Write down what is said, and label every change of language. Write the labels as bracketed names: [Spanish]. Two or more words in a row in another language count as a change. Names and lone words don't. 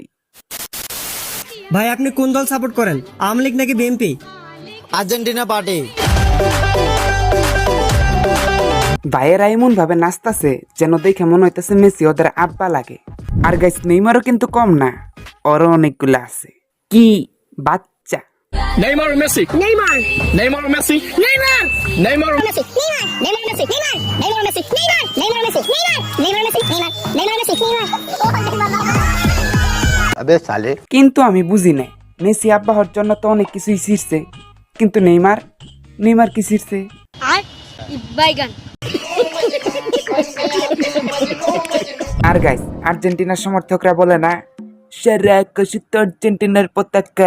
[Bangla] ভাই আপনি কোন দল সাপোর্ট করেন, আওয়ামী লীগ নাকি বিএনপি? আর্জেন্টিনা পার্টি। ভাইয়েরা এমন ভাবে নাচতাছে যেন দেখে মনে হইতেছে মেসি ওদের আব্বা লাগে। আর গাইস, নেইমারও কিন্তু কম না, ওরও অনেকগুলো আছে। কি বাচ্চা! Neymar Messi. Neymar. Neymar Messi. Neymar. Neymar Messi. Neymar Messi. Neymar. Neymar Messi. Neymar. Neymar Messi. Neymar. Neymar Messi. Neymar. Neymar Messi. Neymar. [Hindi] अबे साले। [Bangla] কিন্তু আমি বুঝি নাই, মেসি আব্বা হওয়ার জন্য তো অনেক কিছুই ছিঁড়ছে, কিন্তু নেইমার কি ছিঁড়ছে? আর বাইগান। আর গাইস, আর্জেন্টিনার সমর্থকরা বলে না, সারা আকাশে তো আর্জেন্টিনার পতাকা।